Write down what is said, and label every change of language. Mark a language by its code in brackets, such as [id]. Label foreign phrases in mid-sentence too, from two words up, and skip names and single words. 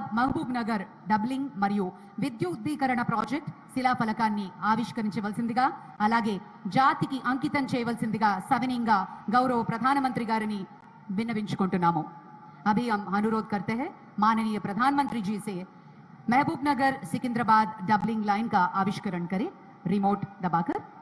[te] మహబూబ్ నగర్ డబ్లింగ్ మరియు విద్యుద్దీకరణ ప్రాజెక్ట్ శిలాఫలకాన్ని ఆవిష్కరించవలసిందిగా అలాగే జాతికి అంకితం చేయవలసిందిగా సవినయంగా గౌరవ ప్రధానమంత్రి గారిని విన్నవించుకుంటున్నాము. [hi] अभी हम अनुरोध करते हैं माननीय प्रधानमंत्री जी से महबूब नगर सिकंदराबाद डबलिंग लाइन का आविष्करण करें रिमोट दबाकर.